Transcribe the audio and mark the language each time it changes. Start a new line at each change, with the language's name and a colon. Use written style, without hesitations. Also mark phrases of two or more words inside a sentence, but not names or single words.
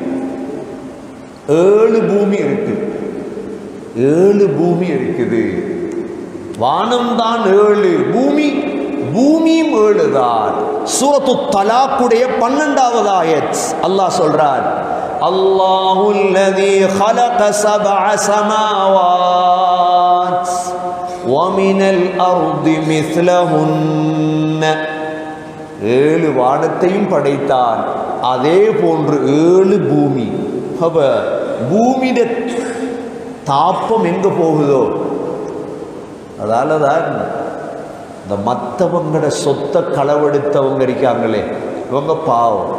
Tamil: 7 பூமி இருக்கு. 7 பூமி இருக்குது. வானம் தான் 7, பூமியும் 7 தான். சூரத்து தலாக்குடைய 12வது ஆயத் அல்லாஹ் சொல்றார்,
Arabic: الله الذي خلق 7 سماوات ومن الأرض مثلهن.
Tamil: 7 வானத்தையும் படைத்தான், அதே போன்று 7 பூமி. அப்ப பூமியிட தாப்பம் எங்க போகுதோ அதால தான் இந்த மற்றவங்களோட சொத்தை களவெடுத்தவங்க இருக்காங்களே, இவங்க பாவம்.